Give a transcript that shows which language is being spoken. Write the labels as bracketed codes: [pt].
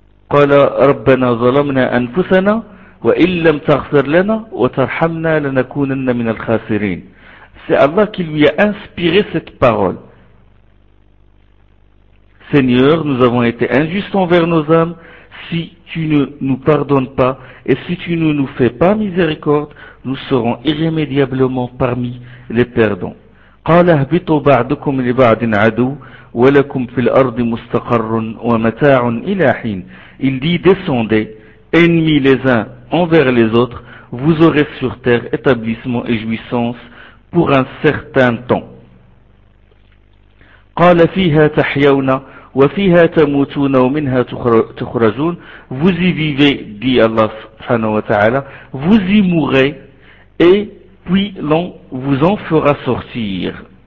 [ar] قال ربنا ظلمنا أنفسنا وإن لم تغفر لنا وترحمنا لنكونن من الخاسرين. [fr] C'est Allah qui lui a inspiré cette parole. Seigneur, nous avons été injustes envers nos âmes. Si tu ne nous pardonnes pas et si tu ne nous fais pas miséricorde, nous serons irrémédiablement parmi les perdants. [ar] قال اهبطوا بعضكم لبعض عدو ولكم في الأرض مستقر ومتاع إلى حين. [fr] Il dit, descendez, ennemis les uns envers les autres, vous aurez sur terre établissement et jouissance pour un certain temps. [ar] قال فيها تحيون وفيها تموتون ومنها تخرجون. [fr] Vous y vivez, dit Allah subhanahu wa ta'ala, vous y mourrez, et puis l'on vous en fera sortir.